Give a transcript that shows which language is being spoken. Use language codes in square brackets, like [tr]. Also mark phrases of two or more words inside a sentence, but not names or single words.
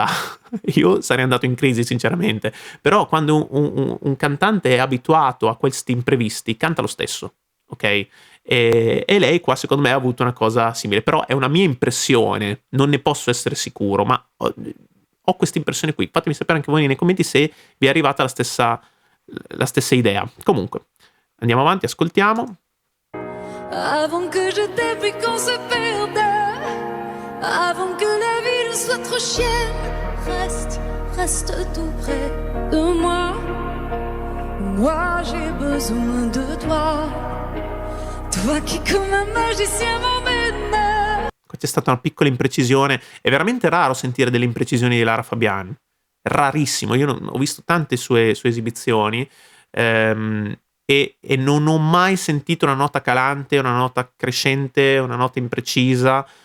[it] Io sarei andato in crisi sinceramente, però quando un cantante è abituato a questi imprevisti canta lo stesso, ok? E lei qua secondo me ha avuto una cosa simile, però è una mia impressione, non ne posso essere sicuro, ma ho questa impressione qui. Fatemi sapere anche voi nei commenti se vi è arrivata la stessa idea. Comunque, andiamo avanti, ascoltiamo. [fr] Avant que je t'aie puis qu'on se perde, avant que la vie ne soit trop chère, reste tout près de moi. Moi j'ai besoin de toi, toi qui comme un magicien m'emmène. [it] Qua c'è stata una piccola imprecisione. È veramente raro sentire delle imprecisioni di Lara Fabian. Rarissimo. Io ho visto tante sue esibizioni e non ho mai sentito una nota calante, una nota crescente, una nota imprecisa.